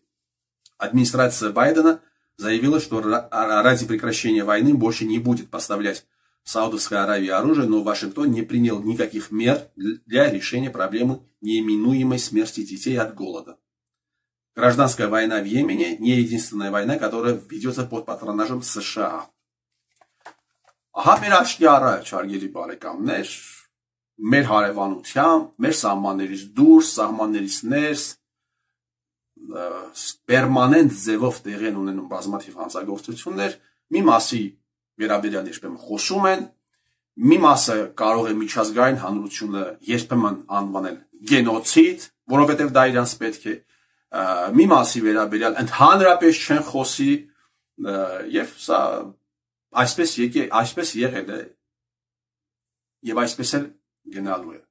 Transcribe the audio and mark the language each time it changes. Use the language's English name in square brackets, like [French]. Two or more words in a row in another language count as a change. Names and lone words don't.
[Russian] Администрация Байдена заявила, что ради прекращения войны больше не будет поставлять Саудовской Аравии оружие, но Вашингтон не принял никаких мер для решения проблемы неименуемой смерти детей от голода. Гражданская война в Йемене не единственная война, которая ведется под патронажем США. [Armenian] Ահա մեր աչքի առաջ, հարգելի բարեկամներ, մեր հարևանությամբ, մեր սահմաններից դուրս, սահմաններից ներս, պերմանենտ ձևով տեղի են ունենում բազմաթիվ հանցագործություններ, մի մասի վերաբերյալ երբեմն խոսում են, մի մասը կարող է միջազգային հանրությունը երբեմն անվանել գենոցիդ, որովհետև դա իրանց պետք է, մի մասի վերաբերյալ ընդհանրապես չեն խոսի, եւ սա այսպես եղել է եւ այսպես էլ գնալու է.